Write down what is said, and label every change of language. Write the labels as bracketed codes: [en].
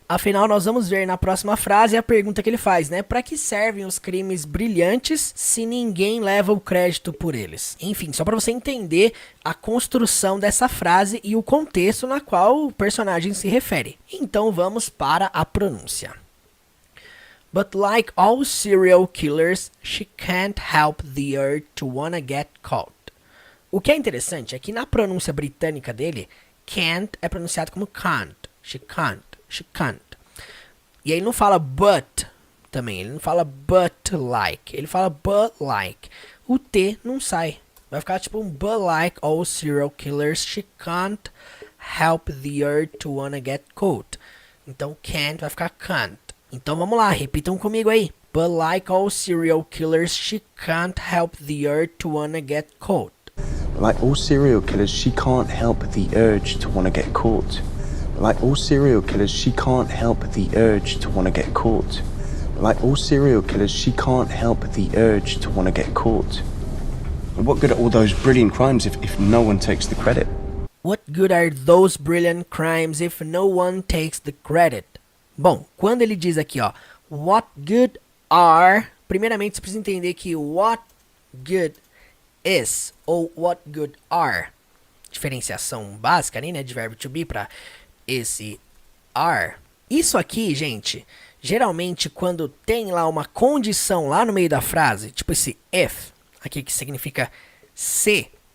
[pt] Afinal, nós vamos ver na próxima frase a pergunta que ele faz, né? Para que servem os crimes brilhantes se ninguém leva o crédito por eles? Enfim, só para você entender a construção dessa frase e o contexto na qual o personagem se refere. Então vamos para a pronúncia. [en] But like all serial killers, she can't help the urge to wanna get caught. [pt] O que é interessante é que na pronúncia britânica dele, can't é pronunciado como can't. [en] She can't, she can't. [pt] E aí ele não fala but também, ele não fala [en] but like, [pt] ele fala but like. O T não sai, vai ficar tipo um [en] but like all serial killers, she can't help the urge to wanna get caught. [pt] Então can't vai ficar can't. Então vamos lá, repitam comigo aí. [en] But like all serial killers, she can't help the urge to wanna get caught. Like all serial killers, she can't help the urge to want to get caught. Like all serial killers, she can't help the urge to want to get caught. Like all serial killers, she can't help the urge to want to get caught. What good are all those brilliant crimes if no one takes the credit? What good are those brilliant crimes if no one takes the credit? [pt] Bom, quando ele diz aqui, ó, [en] what good are, [pt] primeiramente você precisa entender que [en] what good is, [pt] ou what good are, diferenciação básica ali, né, de verbo to be para esse are. Isso aqui, gente, geralmente quando tem lá uma condição lá no meio da frase, tipo esse if, aqui que significa se,